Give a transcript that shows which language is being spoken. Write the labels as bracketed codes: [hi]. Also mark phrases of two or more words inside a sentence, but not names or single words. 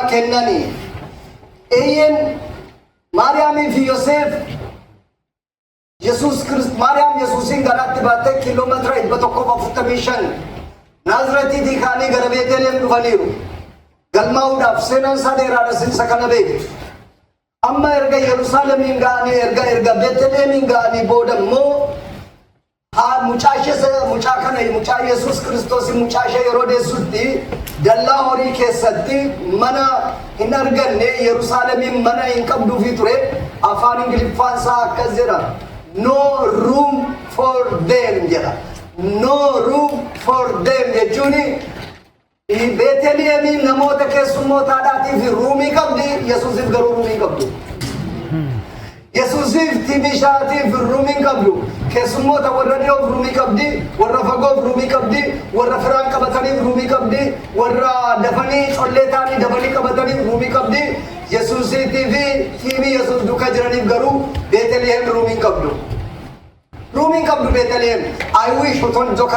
[om] kennanii eeyyen Maariyaamii fi Yoosef Yesuus Kiristoos Maariyaam Yesuusin garaatti baattee kiiloomeetira 145 Naazreetiitii kaanii gara Beetlehem dhufaniiru galmaa'uudhaaf seenaan isaa dheeraadha sinsa kana beektu amma erga Yerusaalemiin ga'anii erga Beetlehemiin ga'anii booda immoo mucaa kana mucaa Yesuus Kiristoos mucaa ishee yeroo deessutti dallaa horii keessatti mana hin arganne Yerusaalemiin mana hin qabduufi ture afaan Ingiliffaan isaa akkas jedha [en] no room for them [om] jedha [en] no room for them [om] jechuun Beetlehemiin namoota keessummootaadhaatiif ruumii qabdi Yesuusiif garuu ruumii qabdu Yesuusiif tiibishaatiif ruumii qabdu keessummoota warra dhiyoof ruumii qabdi warra fagoof ruumii qabdi warra firaan qabataniif ruumii qabdi warra dafanii collee ta'anii dafanii qabataniif ruumii qabdi Yesuusiitiif tiibii Yesuus duukaa jiraniif garuu Beetlehem ruumii qabdu ruumii qabdu Beetlehem [en] I wish [om] utuun joka